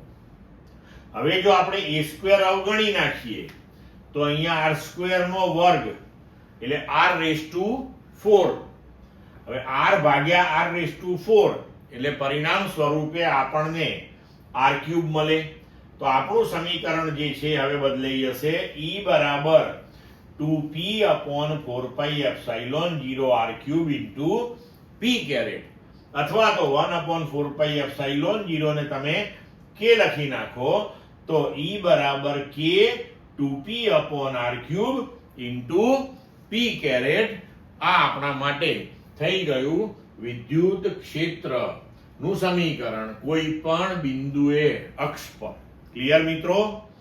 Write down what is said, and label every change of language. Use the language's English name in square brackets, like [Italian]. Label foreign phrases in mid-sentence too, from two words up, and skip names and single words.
[Gujarati] હવે જો આપણે a સ્ક્વેર અવગણી નાખીએ તો અહીંયા r સ્ક્વેર નો વર્ગ એટલે r [English] raise to [Gujarati] 4. હવે r ભાગ્યા r [English] raise to [Gujarati] 4 એટલે પરિણામ સ્વરૂપે આપણને r ક્યુબ મળે. તો આપણું સમીકરણ જે છે હવે બદલાઈ જશે E બરાબર [English] 2p upon 4 pi epsilon 0 r cube into p caret [Gujarati] અથવા તો [English] 1/4 pi epsilon 0 [Gujarati] ને તમે k લખી નાખો તો E બરાબર [English] k 2p upon r cube into p caret. [Gujarati] આ આપણા માટે થઈ ગયું વિદ્યુત ક્ષેત્રનું સમીકરણ કોઈ પણ બિંદુએ અક્ષ પર. ક્લિયર મિત્રો?